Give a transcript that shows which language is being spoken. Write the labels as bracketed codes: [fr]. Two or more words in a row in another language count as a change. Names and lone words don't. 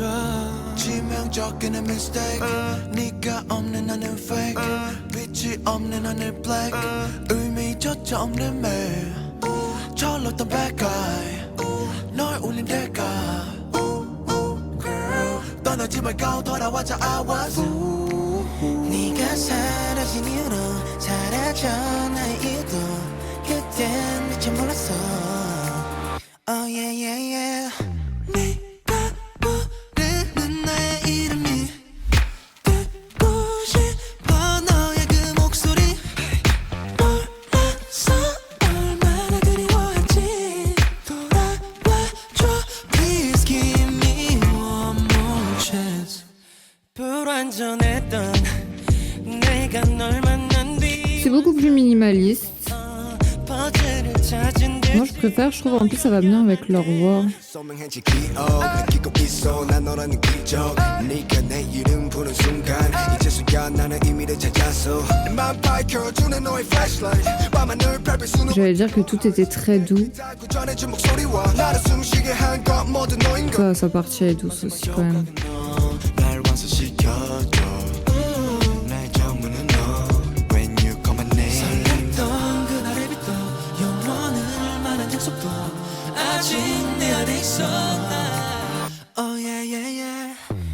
[ko] 치명적인 mistake 네가 없는 하늘 fake 빛이 없는 하늘 black 의미조차 없는 매일 철렀던 [en] bad guy [ko] 널 울린 대가 떠나지 말고 돌아와줘 [en] I was [ko] 네가 사라진 이유로 사라져 나의 이유도 그땐 미처 몰랐어 [en] Oh yeah yeah yeah [ko] 네가 부르는 나의 이름이 듣고 싶어 너의 그 목소리 몰랐어 얼마나 그리워한지 돌아와줘 [en] Please give me one more chance [ko] 불완전했던 내가 널 만난 뒤 [fr] C'est beaucoup plus minimaliste. [ko] 퍼즐을 찾은 [fr] Moi, je préfère. Je trouve en plus ça va bien avec leur voix. [ko] 소명해진 기억 느끼고 있어 난 너라는 기적 네가 내 이름 부른 순간 이제서야 나는 의미를 찾았어 내 맘 밝혀주는 너의 flashlight 밤하늘 밟을 수는 [fr] J'allais dire que tout était très doux. [ko] 전해준 목소리와 나를 숨쉬게 한 것 모두 너인 것 [fr] Sa partie est douce aussi quand même. [ko] 날 완성시켜줘 나의 전부는 너 [en] When you call my name [ko] 설렜던 그날의 빛도 영원을 만한 약속도 아직 내 안에 있어 [en] Oh yeah yeah yeah